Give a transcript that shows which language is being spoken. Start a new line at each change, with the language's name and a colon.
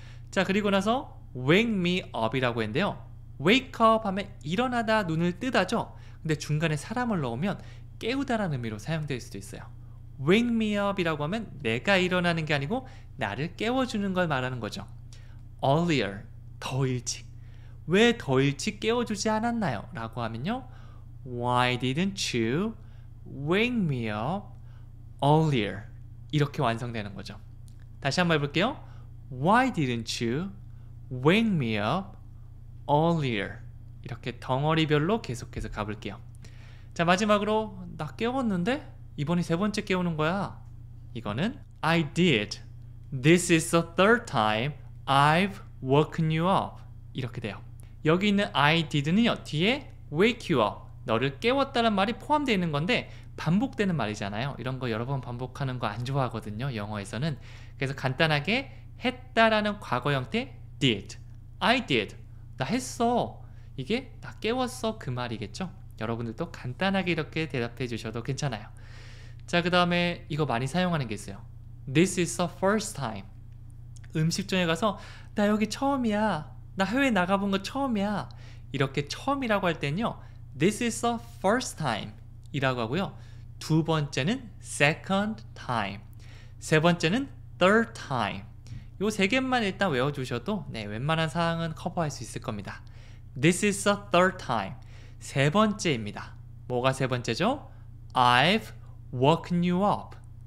Korean: 자, 그리고 나서 wake me up 이라고 했는데요. wake up 하면 일어나다, 눈을 뜨다죠. 근데 중간에 사람을 넣으면 깨우다라는 의미로 사용될 수도 있어요. wake me up 이라고 하면 내가 일어나는 게 아니고 나를 깨워주는 걸 말하는 거죠. earlier, 더 일찍. 왜 더 일찍 깨워주지 않았나요? 라고 하면요.
English: Why didn't you wake me up earlier?
Korean: 이렇게 완성되는 거죠. 다시 한번 해볼게요.
English: Why didn't you wake me up earlier?
Korean: 이렇게 덩어리별로 계속해서 가볼게요. 자, 마지막으로 나 깨웠는데? 이번이 세 번째 깨우는 거야.
English: 이거는 I did. This is the third time I've woken you up.
Korean: 이렇게 돼요. 여기 있는 I did는요. 뒤에
English: wake you up.
Korean: 너를 깨웠다는 말이 포함되어 있는 건데 반복되는 말이잖아요. 이런 거 여러 번 반복하는 거 안 좋아하거든요. 영어에서는. 그래서 간단하게 했다라는 과거 형태 did.
English: I did.
Korean: 나 했어. 이게 나 깨웠어 그 말이겠죠. 여러분들도 간단하게 이렇게 대답해 주셔도 괜찮아요. 자, 그 다음에 이거 많이 사용하는 게 있어요.
English: This is the first time.
Korean: 음식점에 가서 나 여기 처음이야. 나 해외 나가본 거 처음이야. 이렇게 처음이라고 할 때는요.
English: This is the first time
Korean: 이라고 하고요. 두 번째는
English: second time.
Korean: 세 번째는
English: third time.
Korean: 요 세 개만 일단 외워주셔도 웬만한 사항은 커버할 수 있을 겁니다.
English: This is the third time.
Korean: 세 번째입니다. 뭐가 세 번째죠?
English: I've woken you up.